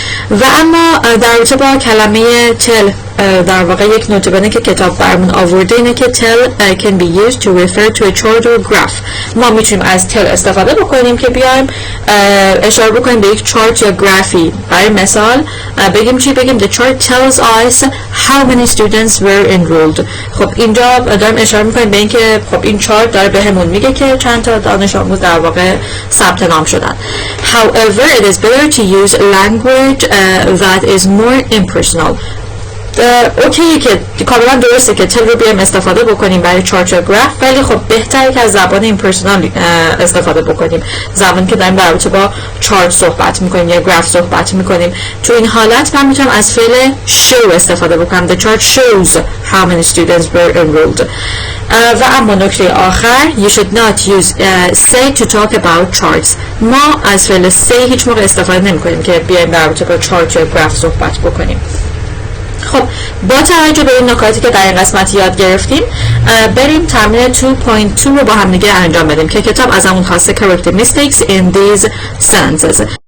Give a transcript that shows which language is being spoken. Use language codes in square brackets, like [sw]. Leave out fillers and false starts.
[fa] و اما در رابطه با کلمه tell در واقع یک نوت بنه که کتاب برمون آورده اینه که [en] tell can be used to refer to a chart or graph. [fa] ما میتونیم از tell استفاده بکنیم که بیایم اشاره بکنیم به یک چارت یا گرافی. برای مثال بگیم چی؟ بگیم [en] the chart tells us how many students were enrolled. [fa] خب اینجا داریم اشاره میکنیم به این که خب این چارت داره بهمون میگه که چند تا دانش آموز در واقع ثبت نام شدن. [en] However, it is better to use language that is more impersonal. [fa] اوکیه که کاملا درسته که تل رو بیایم استفاده بکنیم برای چارت یا گراف، ولی خب بهتره که از زبان ایمپرسونال استفاده بکنیم، زبانی که داریم در رابطه با چارت صحبت میکنیم یا گراف صحبت میکنیم. تو این حالت من میتونم از فعل show استفاده بکنم. [en] The chart shows how many students were enrolled. [fa] و اما نکته آخر [en] you should not use say to talk about charts. [fa] ما از فعل say هیچ موقع استفاده نمی کنیم که بیایم در رابطه با چارت یا گراف صحبت بکنیم. خب با توجه به این نکاتی که در این قسمت یاد گرفتیم بریم تمرین 2.2 رو با هم دیگه انجام بدیم که کتاب از همون خواسته [en] correct the mistakes in these sentences.